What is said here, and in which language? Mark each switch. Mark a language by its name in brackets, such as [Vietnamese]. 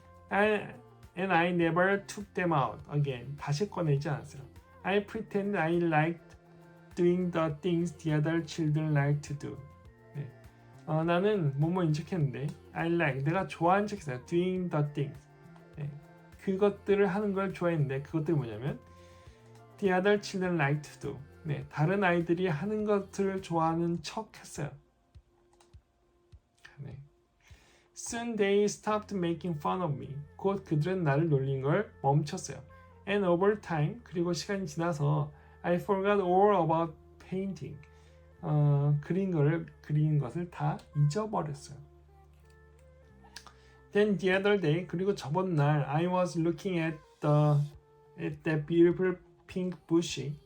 [English] And I never took them out again. [Korean] 다시 꺼내지 않았어요. [English] I pretend I liked doing the things the other children like to do. [Korean] 네. 나는 뭐뭐인 척했는데 [English] I like, [Korean] 내가 좋아하는 척했어요. [English] doing the things. [Korean] 네. 그것들을 하는 걸 좋아했는데 그것들이 뭐냐면 [English] the other children like to do. [Korean] 네. 다른 아이들이 하는 것들을 좋아하는 척했어요. 네. [English] Soon they stopped making fun of me. [Korean] 곧 그들은 나를 놀린 걸 멈췄어요. [English] And over time, [Korean] 그리고 시간이 지나서 [English] I forgot all about painting. [Korean] 그리는 것을 다 잊어버렸어요. [English] Then the other day, [Korean] 그리고 저번 날 [English] I was looking at that beautiful pink bush.